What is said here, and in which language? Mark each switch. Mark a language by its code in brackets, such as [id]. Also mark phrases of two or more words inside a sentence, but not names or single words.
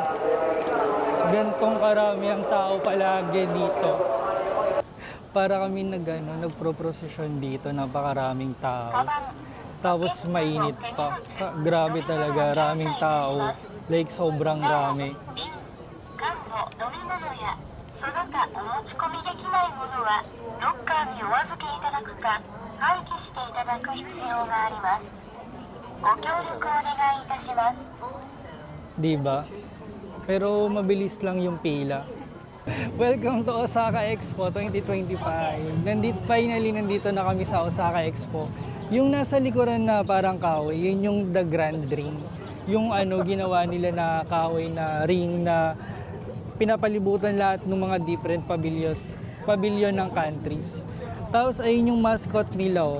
[tl] Gantong karami ang tao palagi dito. Para kami nagpro-prosesyon dito, napakaraming tao. Tapos mainit pa. Grabe talaga, raming tao. Like sobrang rami. [ja] その他お持ち込みできないものはロッカーにお預けいただくか廃棄していただく必要があります。ご協力お願いいたします。 [tl] Diba? Pero mabilis lang yung pila. [en] Welcome to Osaka Expo 2025. Finally, [tl] nandito na kami sa Osaka Expo. Yung nasa likuran na parang kahoy, yun yung The Grand Ring. Yung ginawa nila na kahoy na ring na pinapalibutan lahat ng mga [en] different pavilion [tl] ng countries. Tapos ayun yung mascot nila oh.